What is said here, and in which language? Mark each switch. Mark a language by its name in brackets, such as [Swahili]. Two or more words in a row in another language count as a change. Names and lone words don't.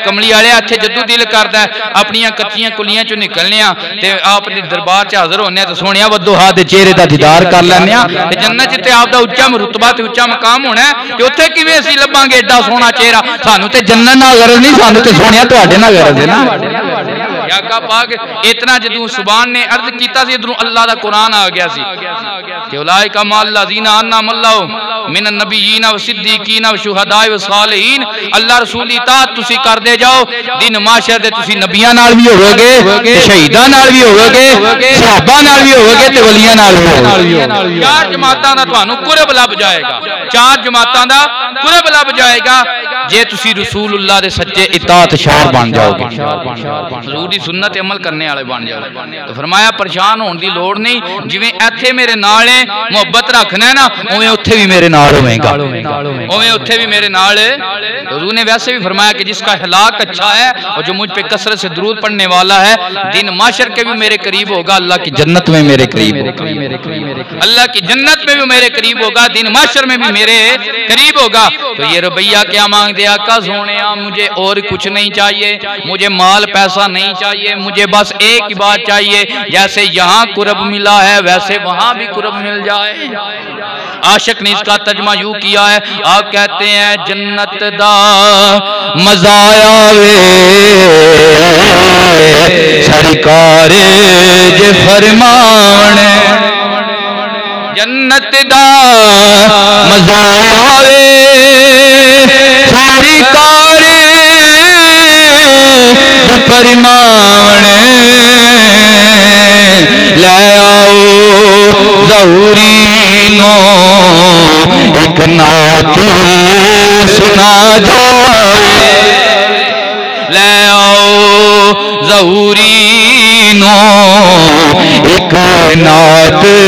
[Punjabi] کملی والے اتھے جدوں دل کرتا ہے اپنیاں کچیاں کلیاں چوں نکلنے تے آپ دے دربار چ حاضر ہونے تو سونیا وڈو ہاتھ دے چہرے دا دیدار کر لینے تے جنت چ تے آپ دا اچا رتبہ تے اچا مقام ہونا ہے تے اوتھے کویں اسیں لبھاں گے ایڈا سوہنا چہرہ? سانوں تے جنت نال غرض نہیں، سانوں تے سونیا تہاڈے نال غرض ہے نا. آقا پاک اتنا جدوں سبحان نے عرض کیتا سی ادھروں اللہ دا قرآن آ گیا سی کہ [Arabic] أولئك مع الذين أنعم الله من النبيين و صديقين و شهداء و صالحين. [Punjabi] اللہ رسول دی اطاعت تسی کردے جاؤ، دن محشر دے تسی نبیاں نال بھی ہووو گے، شہیداں نال بھی ہووو گے، صحابہ نال بھی ہووو گے تے ولیاں نال بھی ہووو گے. 4 جماعتاں دا تہانوں قرب لبھ جائے گا، 4 جماعتاں دا قرب لبھ جائے گا جے تسی رسول اللہ دے سچے اطاعت شعار بن جاؤ گے، حضور دی سنت عمل کرنے والے بن جاؤ گے. تو فرمایا پریشان ہونے کی لوڑ نہیں، جویں اتھے میرے نال ہے محبت رکھنا ہے نا اویں اوتھے بھی میرے نال ہووے گا، اویں اوتھے بھی میرے نال. [Urdu] حضور نے ویسے بھی فرمایا کہ جس کا اخلاق اچھا ہے اور جو مجھ پہ کثرت سے درود پڑھنے والا ہے دن محشر کے بھی میرے قریب ہوگا، اللہ کی جنت میں میرے قریب ہوگا، اللہ کی جنت میں بھی میرے قریب ہوگا، دن محشر میں بھی میرے قریب ہوگا. تو یہ رویہ کیا مانگتے آقا سوہنے مجھے اور کچھ نہیں چاہیے، مجھے مال پیسہ نہیں چاہیے، مجھے بس ایک ہی بات چاہیے جیسے یہاں قرب ملا ہے ویسے وہاں بھی قرب مل جائے. عاشق نے اس کا ترجمہ یوں کیا ہے، آپ کہتے ہیں [Punjabi] جنت دا مزا آوے سرکار جے فرمان، جنت دا مزا آوے سرکار فرمان، لے آؤ ظہوری نوں ایک نعت سنا جائے، لے آؤ ظہوری نوں ایک نعت.